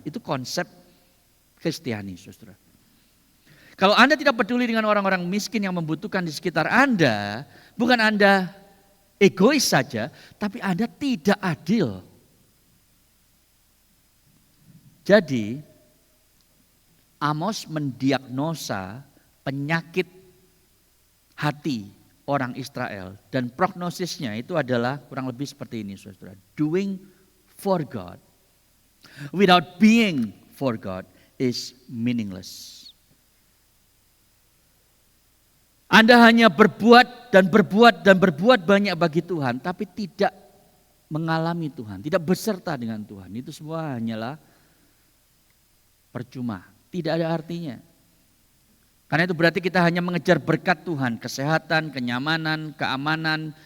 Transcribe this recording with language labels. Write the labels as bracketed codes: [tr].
[id] Itu konsep Kristiani, saudara. Kalau Anda tidak peduli dengan orang-orang miskin yang membutuhkan di sekitar Anda, bukan Anda egois saja, tapi Anda tidak adil. Jadi, Amos mendiagnosa penyakit hati orang Israel dan prognosisnya itu adalah kurang lebih seperti ini, saudara. [en] Doing for God without being for God is meaningless. [id] Anda hanya berbuat dan berbuat banyak bagi Tuhan, tapi tidak mengalami Tuhan, tidak beserta dengan Tuhan. Itu semua hanyalah percuma, tidak ada artinya. Karena itu berarti kita hanya mengejar berkat Tuhan, kesehatan, kenyamanan, keamanan.